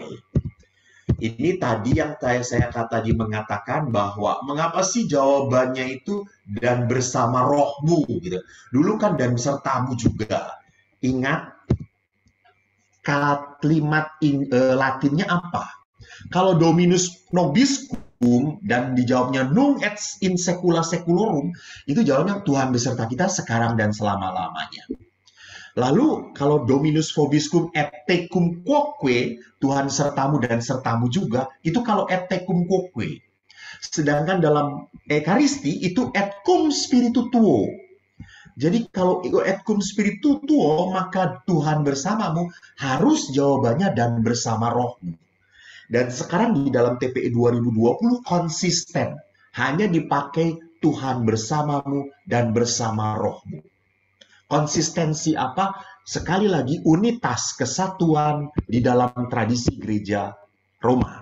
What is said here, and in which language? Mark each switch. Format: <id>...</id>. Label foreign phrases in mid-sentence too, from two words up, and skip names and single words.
<id>Ini tadi yang saya tadi mengatakan bahwa mengapa sih jawabannya itu dan bersama rohmu gitu. Dulu kan dan sertamu juga. Ingat kalimat Latinnya apa? Kalau</id> <la>Dominus nobiscum</la> <id>dan dijawabnya</id> <la>nunc et in secula seculorum,</la> <id>itu jawabnya Tuhan beserta kita sekarang dan selama-lamanya. Lalu kalau</id> <la>Dominus vobiscum et tecum quoque,</la> <id>Tuhan sertamu dan sertamu juga, itu kalau</id> <la>et tecum quoque.</la> <id>Sedangkan dalam Ekaristi itu</id> <la>et cum spiritu tuo.</la> <id>Jadi kalau</id> <la>et cum spiritu tuo,</la> <id>maka Tuhan bersamamu, harus jawabannya dan bersama rohmu. Dan sekarang di dalam TPE 2020 konsisten. Hanya dipakai Tuhan bersamamu dan bersama rohmu. Konsistensi apa? Sekali lagi unitas, kesatuan di dalam tradisi gereja Roma.</id>